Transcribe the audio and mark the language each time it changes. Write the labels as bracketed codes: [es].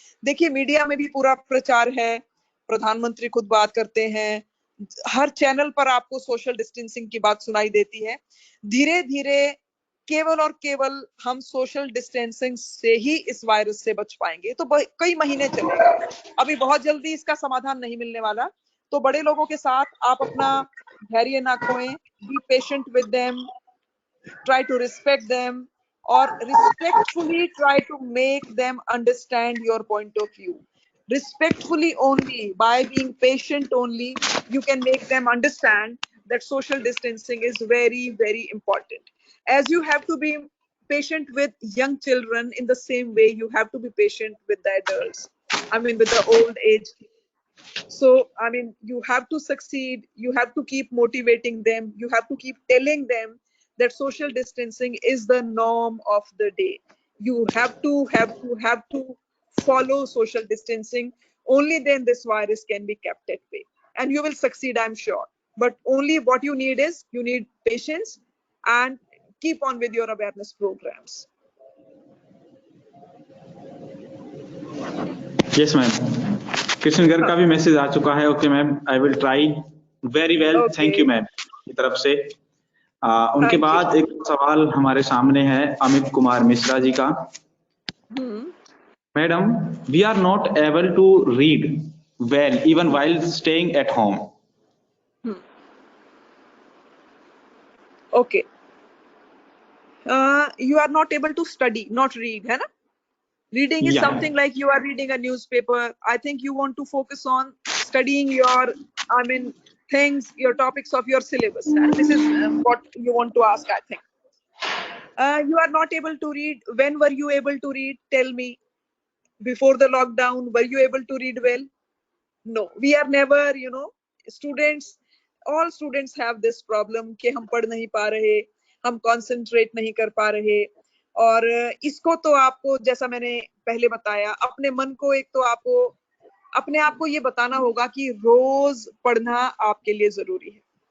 [hi] देखिए मीडिया में भी पूरा प्रचार है, प्रधानमंत्री खुद बात करते हैं, हर चैनल पर आपको सोशल डिस्टेंसिंग की बात सुनाई देती है। धीरे धीरे केवल और केवल हम सोशल डिस्टेंसिंग से ही इस वायरस से बच पाएंगे। तो कई महीने चलेगा, अभी बहुत जल्दी इसका समाधान नहीं मिलने वाला। तो बड़े लोगों के साथ आप अपना धैर्य ना खोएं, [en] Be patient with them, try to respect them, or respectfully try to make them understand your point of view. Respectfully only, by being patient only, you can make them understand that social distancing is very, very important. As you have to be patient with young children, in the same way you have to be patient with the adults. I mean, with the old age. So, I mean, you have to succeed. You have to keep motivating them. You have to keep telling them that social distancing is the norm of the day. You have to follow social distancing. Only then this virus can be kept at bay, and you will succeed, I'm sure. But only what you need is you need patience and keep on with your awareness programs. [hi] Yes ma'am, Krishna Garg का भी message आ चुका है। [en] Okay ma'am, I will try very well. [hi] Thank you ma'am की तरफ से। उनके बाद एक सवाल हमारे सामने है अमित कुमार मिश्रा जी का। [en] Madam, we are not able to read well even while staying at home. Okay, you are not able to study, not read, [hi] है ना? [en] Reading is something like you are reading a newspaper. I think you want to focus on studying your, I mean, things, your topics of your syllabus. And this is what you want to ask, I think. You are not able to read. When were you able to read? Tell me. Before the lockdown, were you able to read well? No, we are never, students, all students have this problem [hi] कि हम पढ़ नहीं पा रहे, हम concentrate नहीं कर पा रहे। और इसको तो आपको, जैसा मैंने पहले बताया, अपने मन को एक तो आपको अपने आप को ये बताना होगा कि रोज पढ़ना आपके लिए जरूरी है।